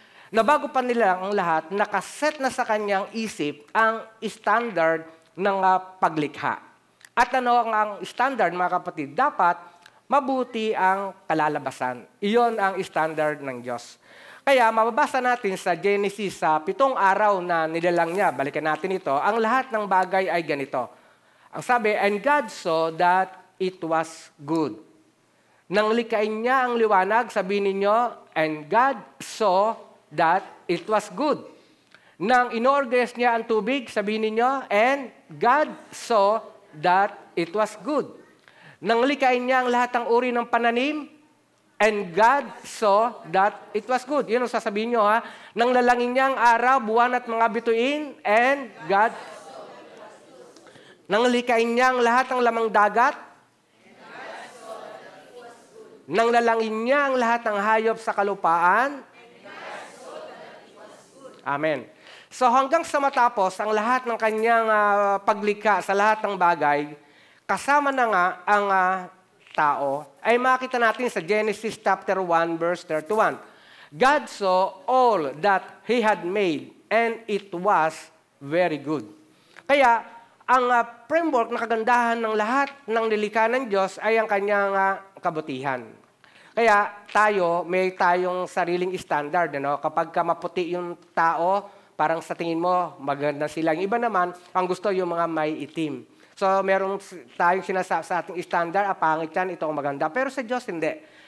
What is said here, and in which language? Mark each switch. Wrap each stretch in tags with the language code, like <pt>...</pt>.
<tl>Na bago pa nila ang lahat, nakaset na sa kanyang isip ang standard ng paglikha. At ano ang standard, mga kapatid? Dapat mabuti ang kalalabasan. Iyon ang standard ng Diyos. Kaya mababasa natin sa Genesis, sa 7 araw na nilalang niya, balikan natin ito, ang lahat ng bagay ay ganito. Ang sabi,</tl> <en>and God saw that it was good.</en> <tl>Nang likain niya ang liwanag, sabihin ninyo,</tl> <en>and God saw that it was good.</en> <tl>Nang inorganize niya ang tubig, sabihin ninyo,</tl> <en>and God saw that it was good.</en> <tl>Nang likain niya ang lahat ng uri ng pananim,</tl> <en>and God saw that it was good.</en> <tl>Yun ang sasabihin nyo ha. Nang lalangin niya ang araw, buwan at mga bituin,</tl> <en>and God.</en> <tl>Nang likain niya ang lahat ng lamang dagat, nang lalangin niya ang lahat ng hayop sa kalupaan. Amen. So hanggang sa matapos ang lahat ng kanyang paglikha sa lahat ng bagay, kasama na nga ang tao, ay makita natin sa Genesis chapter 1 verse 31.</tl> <en>God saw all that He had made and it was very good. Kaya ang framework na kagandahan ng lahat ng nilikha ng Diyos ay ang kanyang kabutihan. Kaya tayo, may tayong sariling standard. Kapag ka maputi yung tao, parang sa tingin mo, maganda sila. Yung iba naman, ang gusto yung mga may itim. So, meron tayong sinasabi sa ating standard, pangit yan, ito ang maganda. Pero sa Diyos, hindi.</en>